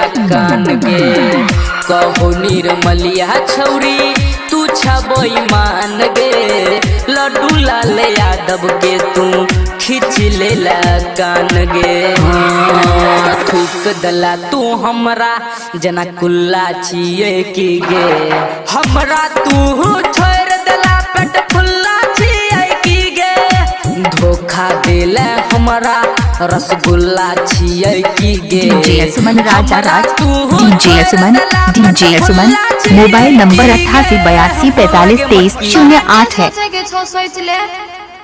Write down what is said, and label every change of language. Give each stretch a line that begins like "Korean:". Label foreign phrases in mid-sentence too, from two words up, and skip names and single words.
Angika: कान गे कहू निर्मलिया छौरी तू छबई मान गे लड्डू लाल यादव के तू खींच लेला कान गे थूक दला तू हमरा जना कुल्ला छियै की गे हमरा तू छोड़ देला पेट फुल्ला छियै की गे धोखा देले हमरा रसगुल्ला छियै की गे DJ Suman Raja Raj, DJ Suman, DJ Suman,
Hindi: मोबाइल नंबर 8882433008 है।
Angika: सोचे के छो सोच ले